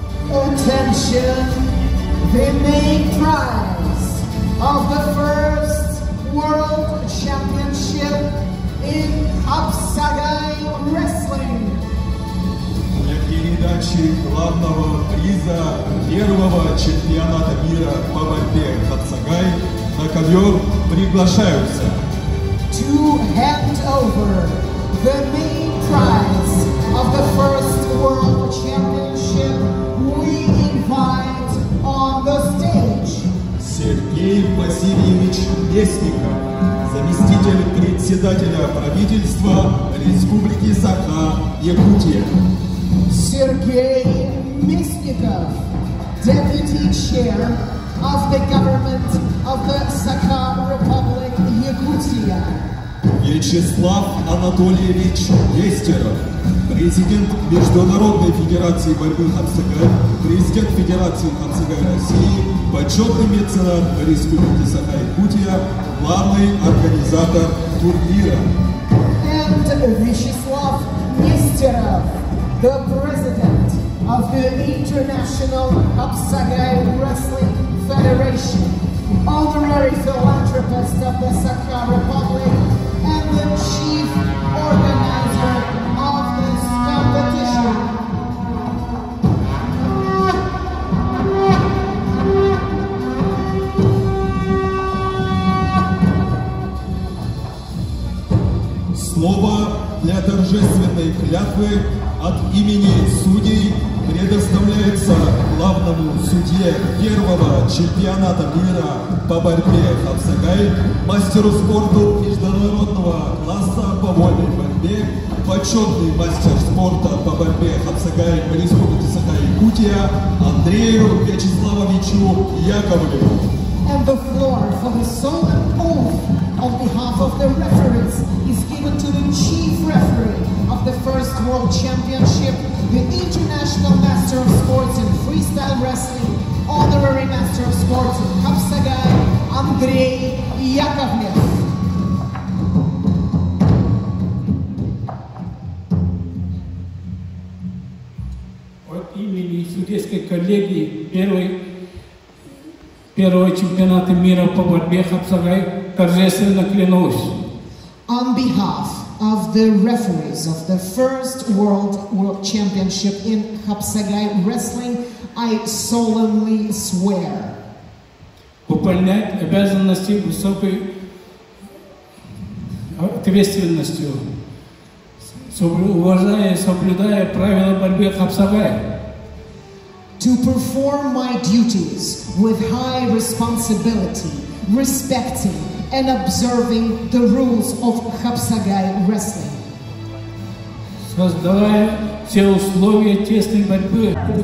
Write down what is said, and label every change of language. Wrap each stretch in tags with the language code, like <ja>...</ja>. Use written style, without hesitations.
<en>Attention, the main prize of the first World Championship in Hapsagai Wrestling.</en> <ru>передачи главного приза первого чемпионата мира по борьбе Хапсагай на ковер приглашаются.</ru> <en>To hand over the main prize of the first World Championship, we invite on the stage</en> <ru>Сергей Васильевич Местников, заместитель председателя правительства Республики Саха-Якутия.</ru> <en>Sergei Mesnikov, Deputy Chair of the Government of the Sakha Republic, Yakutia.</en> <ru>Вячеслав Анатольевич Нестеров, президент Международной Федерации борьбы Хапсагай, президент Федерации Хапсагай России, почетный меценат Республики Саха-Якутия, главный организатор турнира.</ru> <en>And Vyacheslav Nesterov, the president of the International Hapsagai Wrestling Federation, honorary philanthropist of the Sakha Republic, and the chief organizer of this competition.</en> <ru>Слово для торжественной клятвы от имени судей предоставляется главному судье первого чемпионата мира по борьбе Хапсагай, мастеру спорта международного класса по вольной борьбе, почетный мастер спорта по борьбе Хапсагай в Республике Саха-Якутия Андрею Вячеславовичу Яковлеву.</ru> <en>And the floor for the solemn oath on behalf of the referees is given to the chief referee of the first World Championship, the International Master of Sports in Freestyle Wrestling, Honorary Master of Sports in Hapsagai, Andrei Яковлев.</en> <ru>От имени судейской коллегии первого чемпионата мира по борьбе Хапсагай торжественно клянусь.</ru> <en>On behalf of the referees of the first World Championship in Hapsagai Wrestling, I solemnly swear.</en> <ru>Выполнять обязанности высокой ответственностью, уважая и соблюдая правила борьбы Хапсагай.</ru> <en>To perform my duties with high responsibility, respecting and observing the rules of Hapsagai Wrestling.</en> <ru>Создавая все условия тесной борьбы.</ru>